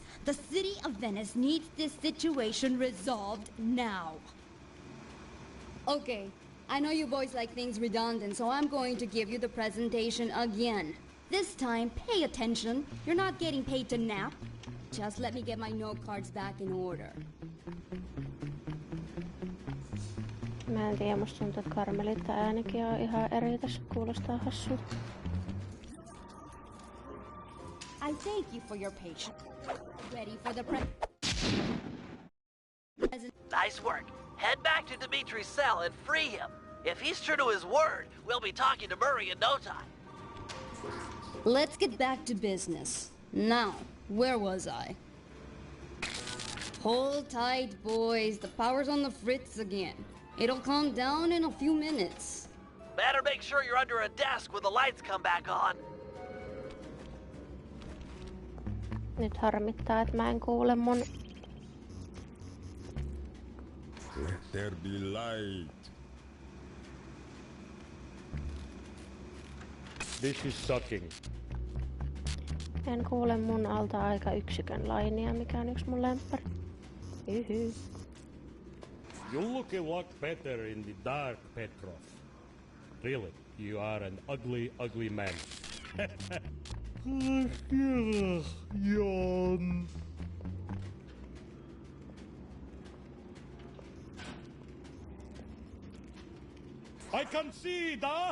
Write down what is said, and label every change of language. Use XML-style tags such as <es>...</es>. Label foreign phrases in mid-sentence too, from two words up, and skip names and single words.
<en>The city of Venice needs this situation resolved now. Okay, I know you boys like things redundant, so I'm going to give you the presentation again. This time, pay attention. You're not getting paid to nap. Just let me get my note cards back in order.</en> <fi>Mä en tiedä, musta tuntuu, että Karmelita äänikin on ihan eri tässä, kuulostaa hassulta.</fi> <en>I thank you for your patience. Ready for the Nice work. Head back to Dimitri's cell and free him. If he's true to his word, we'll be talking to Murray in no time. Let's get back to business. Now, where was I? Hold tight, boys. The power's on the fritz again. It'll calm down in a few minutes. Better make sure you're under a desk when the lights come back on.</en> <fi>Nyt harmittaa, että mä en kuule mun...</fi> <en>Let there be light. This is shocking.</en> <fi>En kuule mun alta aika yksikön lainia, mikä on yksi mun lemppari. Yhy.</fi> <en>You look a lot better in the dark, Petrov. Really, you are an ugly, ugly man. Yawn. I can see, da!</en>